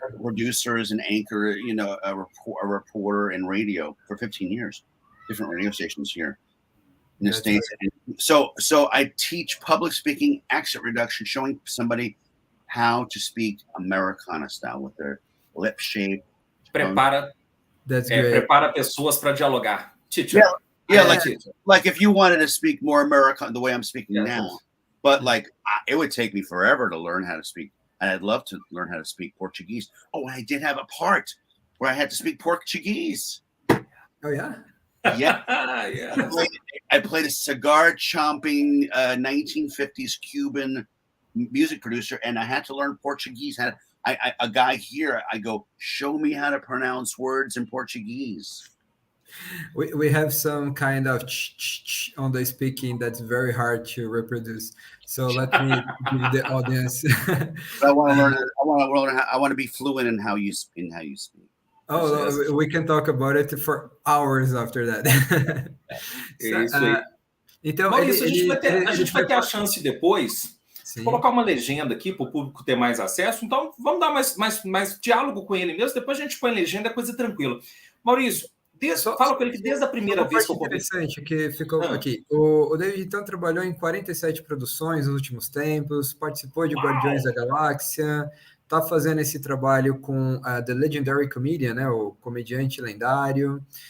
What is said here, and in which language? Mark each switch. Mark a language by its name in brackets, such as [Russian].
[English] Producer as an anchor, a reporter in radio for 15 years, different radio stations here in the States. Right. So I teach public speaking, accent reduction, showing somebody how to speak Americana style with their lip shape. [Portuguese] Prepara pessoas para dialogar. [English] Teacher. Like if you wanted to speak more American the way I'm speaking now, but like it would take me forever to learn how to speak. And I'd love to learn how to speak Portuguese. Oh, I did have a part where I had to speak Portuguese. Oh yeah. Yeah. I played a cigar chomping 1950s Cuban music producer, and I had to learn Portuguese. A guy here, I go, show me how to pronounce words in Portuguese. We have some kind of on the speaking that's very hard to reproduce. So let me give the audience. I want to learn. I want to be fluent in how you speak. Oh, we can talk about it for hours after that. [Portuguese] Isso aí. Então, Maurício, a gente vai ter a chance depois de colocar uma legenda aqui para o público ter mais acesso. Então, vamos dar mais diálogo com ele mesmo. Depois a gente põe legenda, é coisa tranquila. Maurício, fala com ele que desde a primeira vez que eu conversei. Interessante que ficou aqui. O David, então, trabalhou em 47 produções nos últimos tempos, participou de Guardiões da Galáxia, está fazendo esse trabalho com The Legendary Comedian, né, o comediante lendário,